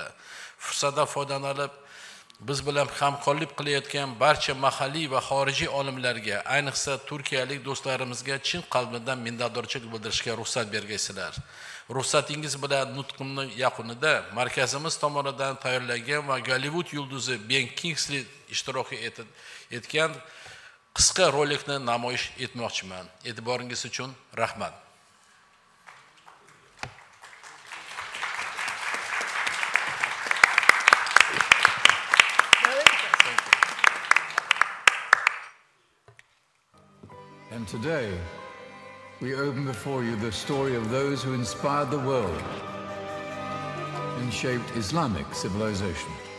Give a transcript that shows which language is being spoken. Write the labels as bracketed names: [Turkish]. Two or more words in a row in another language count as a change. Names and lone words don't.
[Uzbek] Fursatdan foydalanib, biz bilan hamkorlik qilayotgan barcha mahalliy va xorijiy olimlarga, ayniqsa turkiyalik do'stlarimizga chin qalbimdan minnatdorchilik bildirishga ruxsat bergaysizlar. Ruxsatingiz bilan nutqimning yakunida markazimiz tomonidan tayyorlangan va Gollivud yulduzi Ben Kingsley ishtirok etgan qisqa rolikni namoyish etmoqchiman. E'tiboringiz uchun rahmat. [English] And today, we open before you the story of those who inspired the world and shaped Islamic civilization.